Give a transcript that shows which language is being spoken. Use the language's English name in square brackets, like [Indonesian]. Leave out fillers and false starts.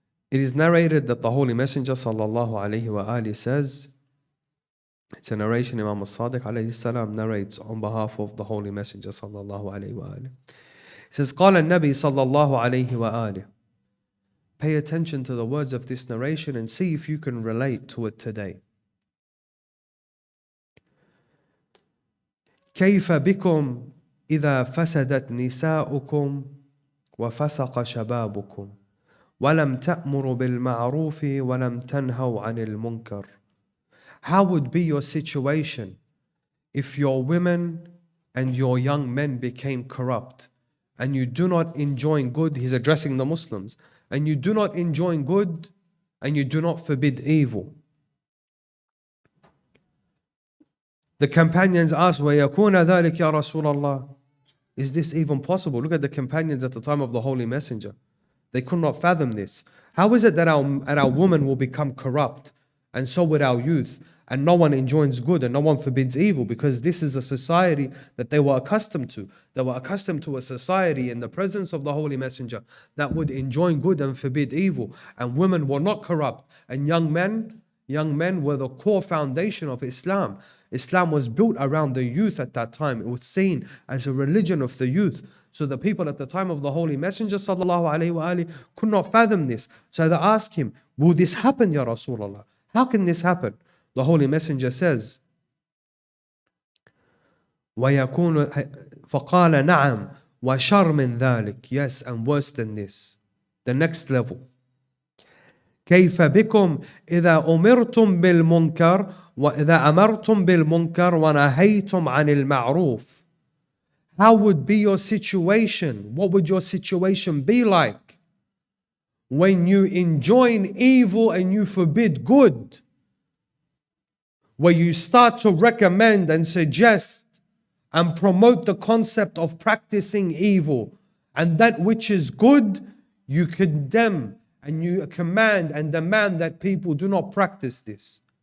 [English] It is narrated that the Holy Messenger sallallahu alayhi wa alihi says, it's a narration Imam al-Sadiq alayhi salam narrates on behalf of the Holy Messenger sallallahu alayhi wa alihi. He says, [Arabic] قال النبي صلى الله عليه وآله. [English] Pay attention to the words of this narration and see if you can relate to it today. [Arabic] كيف بكم إذا فسدت نساؤكم وفسق شبابكم ولم تأمروا بالمعروف ولم تنهوا عن المنكر. [English] How would be your situation if your women and your young men became corrupt and you do not enjoy good? He's addressing the Muslims. And you do not enjoy good and you do not forbid evil. The companions asked, [Arabic] وَيَكُونَ ذَلِكَ يَا رَسُولَ اللَّهِ. [English] Is this even possible? Look at the companions at the time of the Holy Messenger. They could not fathom this. How is it that our women will become corrupt, and so would our youth, and no one enjoins good and no one forbids evil? Because this is a society that they were accustomed to. They were accustomed to a society in the presence of the Holy Messenger that would enjoin good and forbid evil. And women were not corrupt. And young men were the core foundation of Islam. Islam was built around the youth at that time. It was seen as a religion of the youth. So the people at the time of the Holy Messenger sallallahu alaihi wasallam could not fathom this. So they asked him, will this happen, Ya Rasulullah? How can this happen? The Holy Messenger says, [Arabic] وَيَكُونُ فَقَالَ نَعَمْ وَشَرْ مِنْ ذَلِكَ. [English] Yes, and worse than this. The next level. [Arabic] كيف بكم إذا أمرتم بالمنكر وإذا أمرتم بالمنكر ونهيتم عن المعروف. [English] How would be your situation? What would your situation be like when you enjoin evil and you forbid good? Where you start to recommend and suggest and promote the concept of practicing evil, and that which is good, you condemn and you command and demand that people do not practice this.